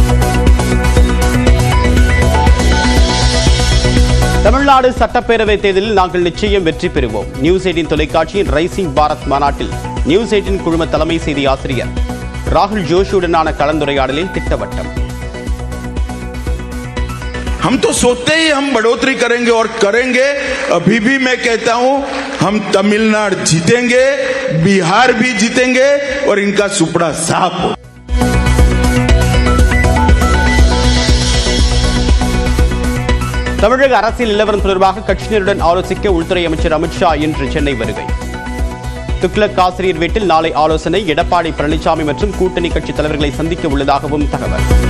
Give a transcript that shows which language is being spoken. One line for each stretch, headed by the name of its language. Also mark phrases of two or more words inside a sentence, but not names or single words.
Tamil: தமிழ்நாடு சட்டப்பேரவை தேர்தலில் நாங்கள் நிச்சயம் வெற்றி பெறுவோம். நியூஸ் 18 தொலைக்காட்சியின் ரைசிங் பாரத் மாநாட்டில் நியூஸ் 18 குழும தலைமை செய்தி ஆசிரியர் ராகுல் ஜோஷியுடனான கலந்துரையாடலில் திட்டவட்டம்.
Hindi: हम तो सोचते ही हम बढ़ोतरी करेंगे और करेंगे. अभी भी मैं कहता हूं हम तमिलनाडु जीतेंगे, बिहार भी जीतेंगे और इनका सुपड़ा साफ हो.
Tamil: தமிழக அரசியல் நிலவரம் தொடர்பாக கட்சியினருடன் ஆலோசிக்க உள்துறை அமைச்சர் அமித்ஷா இன்று சென்னை வருகை. துக்ளக் ஆசிரியர் வீட்டில் நாளை ஆலோசனை. எடப்பாடி பழனிசாமி மற்றும் கூட்டணி கட்சி தலைவர்களை சந்திக்க உள்ளதாகவும் தகவல்.